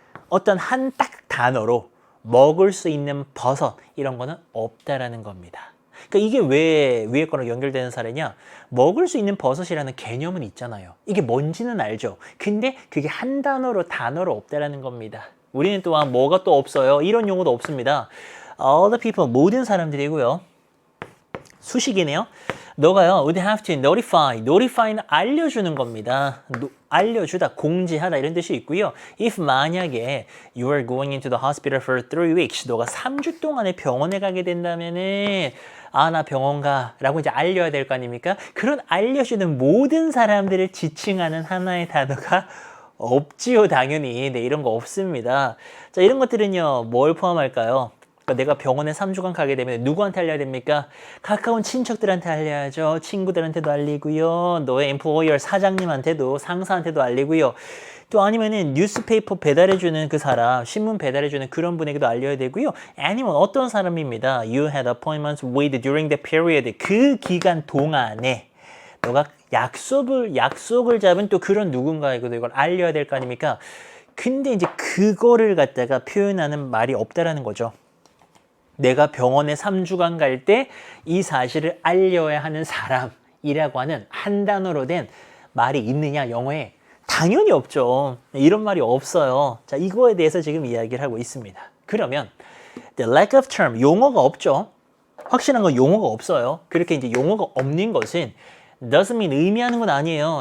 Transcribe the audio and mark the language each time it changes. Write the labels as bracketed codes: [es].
[ko] 어떤 한 딱 단어로 먹을 수 있는 버섯 이런 거는 없다라는 겁니다. 그러니까 이게 왜 위에 거랑 연결되는 사례냐? 먹을 수 있는 버섯이라는 개념은 있잖아요. 이게 뭔지는 알죠. 근데 그게 한 단어로 없다라는 겁니다. 우리는 또한 뭐가 또 없어요. 이런 용어도 없습니다. [en] All the people, [ko] 모든 사람들이고요. 수식이네요. 너가요, [en] would have to notify [ko] 는 알려주는 겁니다. 알려주다, 공지하다 이런 뜻이 있고요. If 만약에 [en] you are going into the hospital for 3 weeks, [ko] 너가 3주 동안에 병원에 가게 된다면은 나 병원 가라고 이제 알려야 될 거 아닙니까? 그런 알려주는 모든 사람들을 지칭하는 하나의 단어가 없지요, 당연히. 네, 이런 거 없습니다. 자, 이런 것들은요, 뭘 포함할까요? 내가 병원에 3주간 가게 되면 누구한테 알려야 됩니까? 가까운 친척들한테 알려야죠. 친구들한테도 알리고요. 너의 엠플로이어 사장님한테도, 상사한테도 알리고요. 또 아니면은 뉴스페이퍼 배달해주는 그 사람, 신문 배달해주는 그런 분에게도 알려야 되고요. 아니면 어떤 사람입니다. [en] You had appointments with during the period. [ko] 그 기간 동안에 너가 약속을 잡은 또 그런 누군가에게도 이걸 알려야 될 거 아닙니까? 근데 이제 그거를 갖다가 표현하는 말이 없다라는 거죠. 내가 병원에 3주간 갈 때 이 사실을 알려야 하는 사람이라고 하는 한 단어로 된 말이 있느냐, 영어에? 당연히 없죠. 이런 말이 없어요. 자, 이거에 대해서 지금 이야기를 하고 있습니다. [en] 그러면 the lack of term, [ko] 용어가 없죠. 확실한 건 용어가 없어요. 그렇게 이제 용어가 없는 것은 [en] doesn't mean [ko] 의미하는 건 아니에요.